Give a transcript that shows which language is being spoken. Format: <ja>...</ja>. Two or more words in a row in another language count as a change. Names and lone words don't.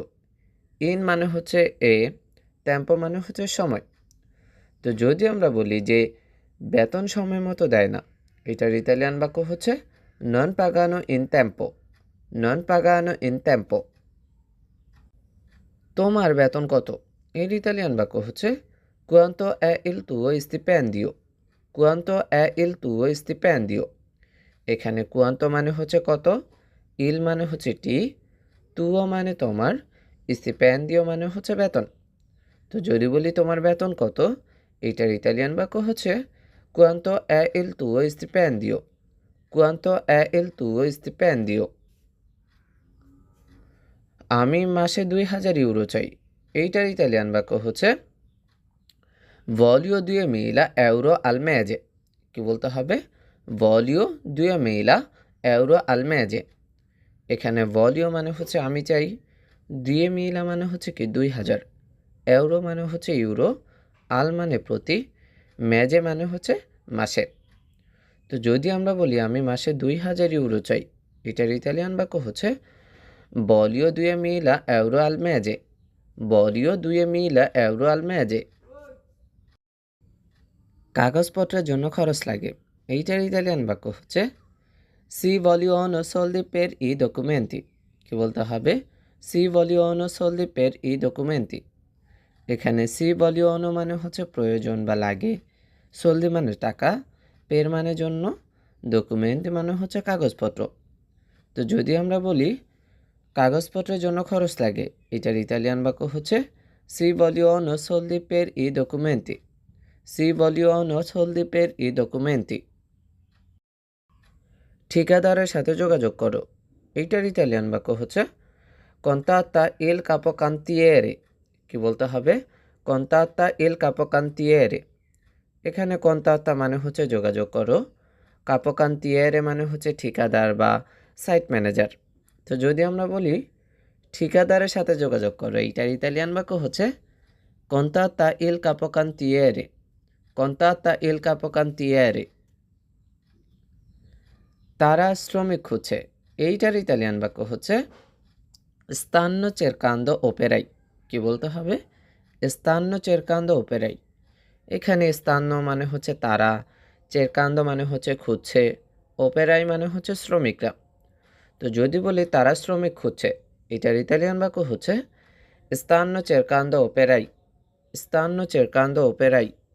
<bn>ইন মানে হচ্ছে এ, টেম্পো মানে হচ্ছে সময়। তো যদি আমরা বলি যে বেতন সময় মতো দেয় না, এটার ইতালিয়ান বাক্য হচ্ছে</bn> <it>non pagano in tempo, non pagano in tempo.</it> <bn>তোমার বেতন কত? এর ইতালিয়ান বাক্য হচ্ছে</bn> <it>quanto è il tuo stipendio, quanto è il tuo stipendio।</it> <bn>এখানে quanto মানে হচ্ছে কত, il মানে হচ্ছে টি, tuo মানে তোমার, stipendio মানে হচ্ছে বেতন। তো যদি বলি তোমার বেতন কত, এটার ইতালিয়ান বাক্য হচ্ছে</bn> <it>quanto è il tuo stipendio, quanto è il tuo stipendio।</it> <bn>আমি মাসে 2000 ইউরো চাই, এইটার ইতালিয়ান বাক্য হচ্ছে</bn> <it>voglio 2000 euro al mese।</it> <bn>কি বলতে হবে?</bn> <it>voglio 2000 euro al mese।</it> <bn>এখানে voglio মানে হচ্ছে আমি চাই, 2000 মানে হচ্ছে কি 2000, euro মানে হচ্ছে ইউরো, আল মানে প্রতি, মেজে মানে হচ্ছে মাসে। তো যদি আমরা বলি আমি মাসে 2000 ইউরো চাই, এটার ইতালিয়ান বাক্য হচ্ছে</bn> <it>voglio 2000 euro al mese, voglio 2000 euro al mese।</it> <bn>কাগজপত্রের জন্য খরচ লাগে, এইটার ইতালিয়ান বাক্য হচ্ছে</bn> <it>si vogliono soldi per i documenti।</it> <bn>কি বলতে হবে?</bn> <it>si vogliono soldi per i documenti।</it> <bn>এখানে</bn> <it>si vogliono</it> <bn>মানে হচ্ছে প্রয়োজন বা লাগে, soldi মানে টাকা, per মানে জন্য, documenti মানে হচ্ছে কাগজপত্র। তো যদি আমরা বলি কাগজপত্রের জন্য খরচ লাগে, এটার ইতালিয়ান বাক্য হচ্ছে</bn> <it>si vogliono soldi per i documenti, si vogliono soldi per i documenti।</it> <bn>ঠিকাদারের সাথে যোগাযোগ করো, এইটার ইতালিয়ান বাক্য হচ্ছে</bn> <it>contatta il capocantiere।</it> <bn>কি বলতে হবে?</bn> <it>contatta il capocantiere।</it> <bn>এখানে contatta মানে হচ্ছে যোগাযোগ করো, capocantiere মানে হচ্ছে ঠিকাদার বা সাইট ম্যানেজার। তো যদি আমরা বলি ঠিকাদারের সাথে যোগাযোগ করো, এইটার ইতালিয়ান বাক্য হচ্ছে</bn> <it>contatta il capocantiere, contatta il capocantiere।</it> <bn>তারা শ্রমিক খুঁজছে, এইটার ইতালিয়ান বাক্য হচ্ছে</bn> <it>stanno cercando operai।</it> <bn>কি বলতে হবে?</bn> <it>stanno cercando operai।</it> <bn>এখানে stanno মানে হচ্ছে তারা, cercando মানে হচ্ছে খুঁজছে, operai মানে হচ্ছে শ্রমিকরা। তো যদি বলি তারা শ্রমিক খুঁজছে, এটার ইতালিয়ান বাক্য হচ্ছে</bn> <it>stanno cercando operai, stanno cercando operai।</it>